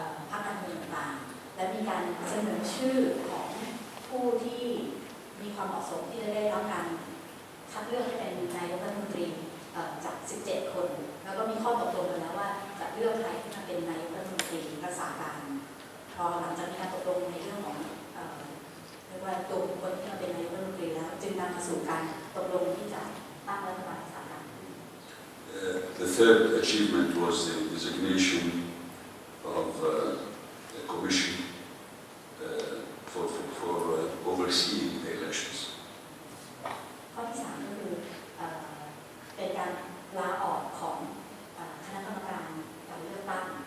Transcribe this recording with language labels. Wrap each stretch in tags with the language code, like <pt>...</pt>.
<th>พรรคการเมืองต่างๆและมีการเสนอชื่อของผู้ที่มีความเหมาะสมที่จะได้รับการคัดเลือกให้เป็นนายกรัฐมนตรีจาก 17 คนแล้วก็มีข้อตกลงกันแล้วว่าจะเลือกใครที่มาเป็นนายกรัฐมนตรีรักษาการพอหลังจากมีการตกลงในเรื่องของเรียกว่าตัวบุคคลที่มาเป็นนายกรัฐมนตรีแล้วจึงนำมาสู่การตกลงที่จะตั้งรัฐบาลรักษาการ</th> <en>The third achievement was the designation of a commission for overseeing the elections.</en> <th>ข้อที่ 3 ก็คือเป็นการลาออกของคณะกรรมการการเลือกตั้ง</th>